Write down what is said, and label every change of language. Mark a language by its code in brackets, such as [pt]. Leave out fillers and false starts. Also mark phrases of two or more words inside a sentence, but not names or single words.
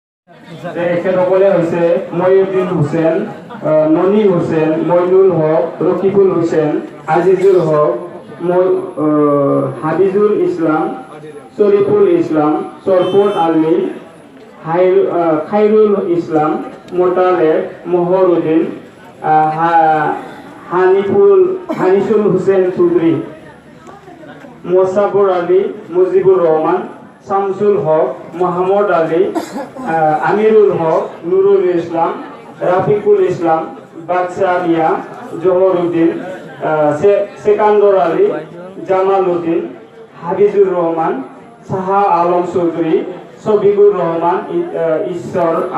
[as] এখেতসকলে হৈছে মহিউদ্দিন হুছেইন, ননী হুছেইন, মইনুল হক, রকিবুল হুছেইন, আজিজুল হক, হাবিজুল ইসলাম, শরীফুল ইসলাম, সরফত আলী, খাইরুল ইসলাম, মোতালেব, মোহরুদ্দিন, হানিফুল হুসেন চৌধুরী, মোসাফর আলী, মুজিবুর রহমান, শামসুল হক, মোহাম্মদ আলী, আমিরুল হক, নুরুল ইসলাম, রাফিকুল ইসলাম, বাদশাহ মিয়া, জহরুদ্দিন, সেকান্দর আলী, জামাল উদ্দিন, হাবিজুর রহমান, শাহ আলম চৌধুরী, শফিকুর রহমান, ঈশ্বর